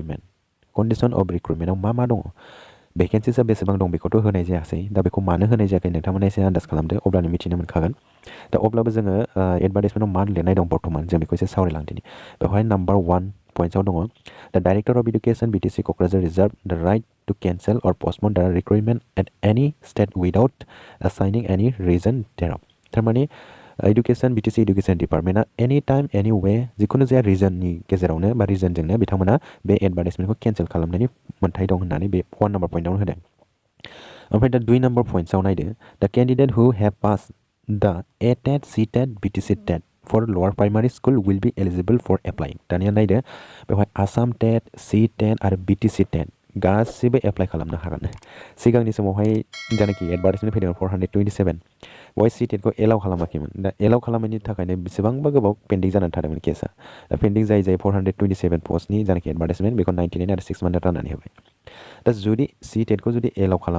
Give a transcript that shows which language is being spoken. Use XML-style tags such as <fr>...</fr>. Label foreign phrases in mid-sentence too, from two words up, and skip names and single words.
<brx>रिक्रुटमेन्टआव मा दङ भेकेन्सिसआ बेसेबां दं बेखौथ' होनाय जायासै दा बेखौ मानो होनाय जायाखै नोंथांमोना एसे आन्दाज खालामदो अब्लानो मिथिनो मोनखागोन दा अब्लाबो जोङो एडभार्टाइजमेन्टआव मा लिरनाय दं बर्थमान जों बेखौ एसे सावरायलांदिनि बेवहाय नाम्बार 1 पइन्ट्सआव दङ</brx> <en>the Director of Education BTC Kokrajhar reserve the right to cancel or postpone the recruitment at any state without assigning any reason thereof</en> <brx>थारमाने</brx> <en>Education BTC Education Department any time any way</en> <brx>जिखुनु जाया रिजननि गेजेरावनो बा रिजनजोंनो बिथांमोना बे एडभार्टाइजमेन्टखौ केन्सेल खालामनायनि मोन्थाय दं होननानै बे 1 नाम्बार पइन्टआवनो होदों ओमफ्राय दा 2 नाम्बार पइन्ट्सआव नायदो द</brx> <en>candidate who have pass the ATET CTET BTC TET for lower primary school will be eligible for applying</en> <brx>दानिया नायदो बेवहाय आसाम टेट CTET आरो BTC TET गासिबो एप्लाइ खालामनो हागोन सिगांनि समावहाय जायनाखि एडभार्टाइजमेन्ट फैदोंमोन 427 बेवहाय CTET खौ एलाउ खालामाखैमोन दा एलाउ खालामैनि थाखायनो बेसेबांबा गोबाव पेन्डिं जानानै थादोंमोन केसआ दा पेन्डिं जायै 427 पस्टनि जायनाखि एडभार्टाइजमेन्ट बेखौ 99 आरो 6 मान्थ राननानै होबाय दा जुदि CTET खौ जुदि एलाउ</brx>